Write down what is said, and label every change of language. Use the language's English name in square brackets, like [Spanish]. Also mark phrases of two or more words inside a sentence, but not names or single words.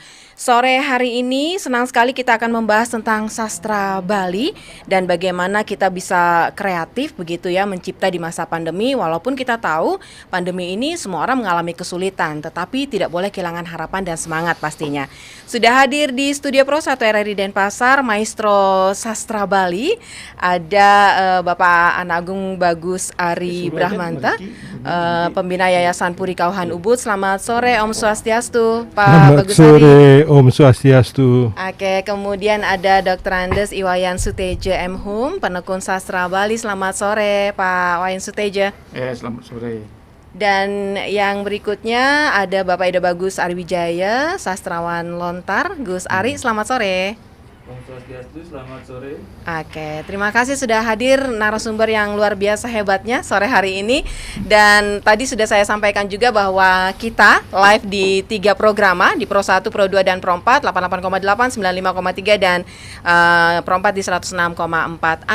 [Indonesian] Sore hari ini senang sekali kita akan membahas tentang sastra Bali dan bagaimana kita bisa kreatif begitu ya, mencipta di masa pandemi. Walaupun kita tahu pandemi ini semua orang mengalami kesulitan, tetapi tidak boleh kehilangan harapan dan semangat pastinya. Sudah hadir di studio Pro 1 RRI Denpasar Maestro Sastra Bali, ada Bapak Anagung Bagus Ari Brahmanta, pembina Yayasan Puri Kauhan Ubud. Selamat sore, [Balinese] Om Swastiastu, [Indonesian] Pak Bagus Ari. Selamat sore, [Balinese] Om Swastiastu. [Indonesian] Oke, kemudian ada Dr. Andes Iwayan Suteja M.Hum, penekun sastra Bali. Selamat sore, Pak Wayan Suteja. Selamat sore. Dan yang berikutnya ada Bapak Ida Bagus Ari Wijaya, sastrawan lontar. Gus Ari, selamat sore. [Balinese] Om Swastiastu, [Indonesian] selamat sore. Oke, terima kasih sudah hadir narasumber yang luar biasa hebatnya sore hari ini. Dan tadi sudah saya sampaikan juga bahwa kita live di 3 programa, di Pro 1, Pro 2, dan Pro 4, 88,8, 95,3, dan Pro 4 di 106,4.